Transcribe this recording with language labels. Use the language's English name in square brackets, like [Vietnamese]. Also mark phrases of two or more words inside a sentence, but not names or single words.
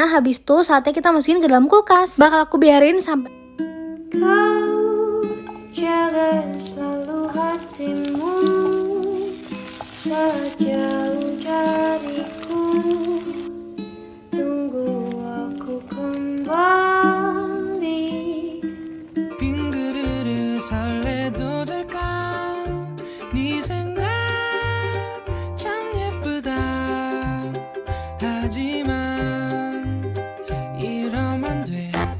[Indonesian] Habis itu saatnya kita masukin ke dalam kulkas. Bakal aku biarin sampai jaga selalu hatimu sejauh dariku. Tunggu aku kembali. [Korean] 빙그르르 설레도 될까? 네 생각 참 예쁘다. 하지만 이러면 돼.